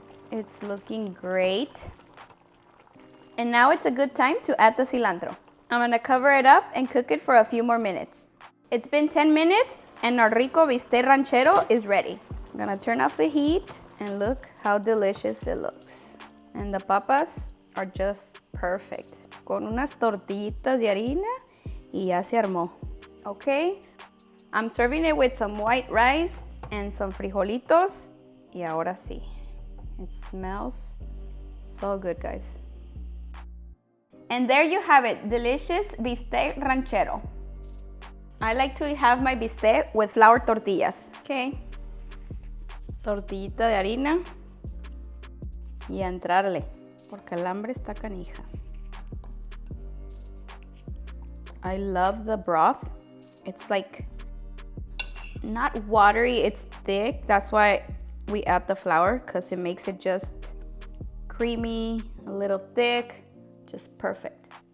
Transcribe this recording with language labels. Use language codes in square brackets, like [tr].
[en] It's looking great. And now it's a good time to add the cilantro. I'm gonna cover it up and cook it for a few more minutes. It's been 10 minutes and our rico bistec ranchero is ready. I'm gonna turn off the heat and look how delicious it looks. And the papas are just perfect. [es] Con unas tortillitas de harina y ya se armó. [en] Okay, I'm serving it with some white rice and some frijolitos. [es] Y ahora sí. [en] It smells so good, guys. And there you have it, delicious bistec ranchero. I like to have my bistec with flour tortillas. [es] Okay. Tortillita de harina. Y a entrarle, porque el hambre está canija. [en] I love the broth. It's like not watery, it's thick. That's why we add the flour, because it makes it just creamy, a little thick, just perfect.